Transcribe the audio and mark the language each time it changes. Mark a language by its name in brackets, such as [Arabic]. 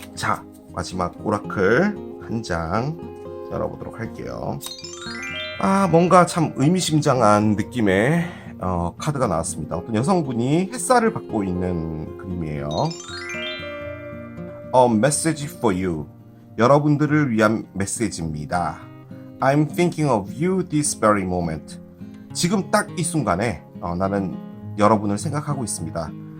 [Korean] 자, 마지막 오라클 한 장 열어보도록 할게요. 뭔가 참 의미심장한 느낌의 카드가 나왔습니다. 어떤 여성분이 햇살을 받고 있는 그림이에요. [English] A message for you. [Korean] 여러분들을 위한 메시지입니다. [English] I'm thinking of you this very moment. [Korean] 지금 딱 이 순간에 나는 여러분을 생각하고 있습니다.